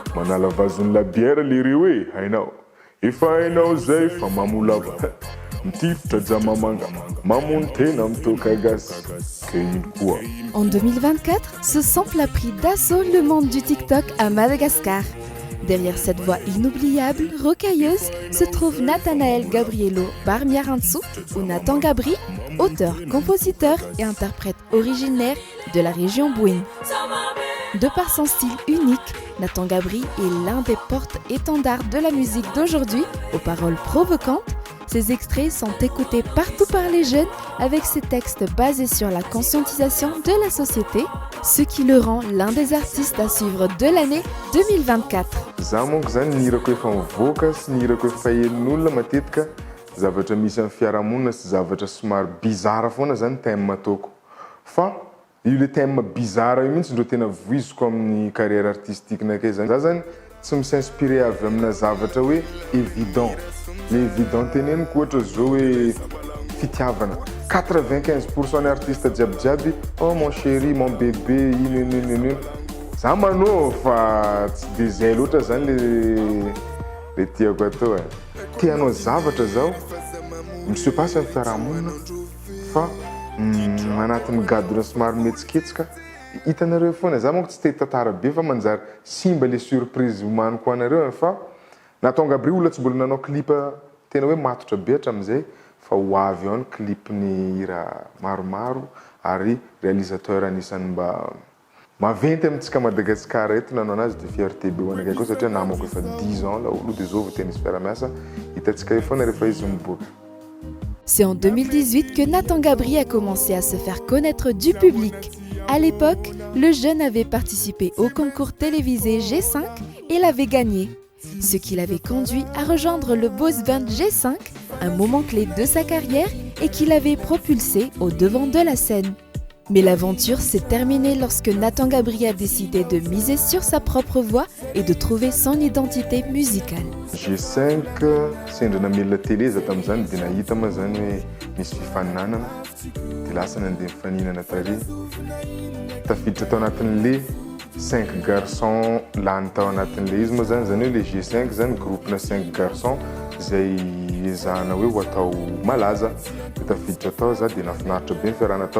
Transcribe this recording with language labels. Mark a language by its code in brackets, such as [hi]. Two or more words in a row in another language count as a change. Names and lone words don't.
[mg] nalavazony [fr] la bière [mg] lereo e hainao efa hainao zay fa mamolava mitifitra jamamanga mamony tena mitoka gasy ke ino koa. [fr] En 2024, ce sample a pris d'assaut le monde du TikTok à Madagascar. Derrière cette voix inoubliable, rocailleuse, se trouve Nathanaël Gabriello Barmiarantsu, ou Nathan Gabri, auteur, compositeur et interprète originaire de la région Bouin. De par son style unique, Nathan Gabri est l'un des porte-étendards de la musique d'aujourd'hui, aux paroles provocantes. Ces extraits sont écoutés partout par les jeunes avec ses textes basés sur la conscientisation de la société, ce qui le rend l'un des artistes à suivre de l'année 2024. [mg] Za monko zany nihirako efa mivoaka sy nihirako efa fahelin'olona matetika zavatra misy amin'ny fiarahamonina sy zavatra somary bizara foana zany thème ataoko. Fa io le thème bizara io mihitsy ndro tena voiziko amin'ny [fr] carrière artistique- [mg] nakay zany. Za zany tsy misinspiré avy amina zavatra hoe évident. Le évident teneniko ohatra zao hoe fitiavana. 95% ny artiste jiaby [fr] oh mon chéri, mon bébé, [mg] ino. Za manao fa tsy de zay loatra zany le tiako atao e. Tianao zavatra zao monsieur pasy amin'ny fiarahamonina fa manatin'ny gadona somary metsiketsika hitanareo foana. Za monko tsy te tantara be fa manjary simba le surprise omaniko anareo fa Nathan Gabri olona tsy mbola nanao clip tena hoe matotra be hatramin'izay fa ho avy ao ny clipny hira maromaro ary réalisateur anisany mba maventy amintsika Madagasikara eto nanao anazy de fierté be ho anakay koa satria namako efa 10 ans laolo de zao vao tena izy fiara-miasa hitantsika eo foana rehefa izy miboaka. [fr] C'est en 2018 que Nathan Gabri a commencé à se faire connaître du public. À l'époque, le jeune avait participé au concours télévisé G5 et l'avait gagné. Ce qui l'avait conduit à rejoindre le boys band G5, un moment clé de sa carrière et qui l'avait propulsé au devant de la scène. Mais l'aventure s'est terminée lorsque Nathan Gabri a décidé de miser sur sa propre voix et de trouver son identité musicale. [mg] G5 sendra namelona télé za tamin'izany dia nahita ma zany hoe misy fifaninanana dia lasa nandeha mifaninana tary tafiditra tao anatin'le 5 garçons lany tao anatin'le izy moa zany hoe le G5 zany groupena 5 garçons izay ezahana hoe ho atao malaza dia tafiditra tao za dia nafinaritra be ny fiarahana tao.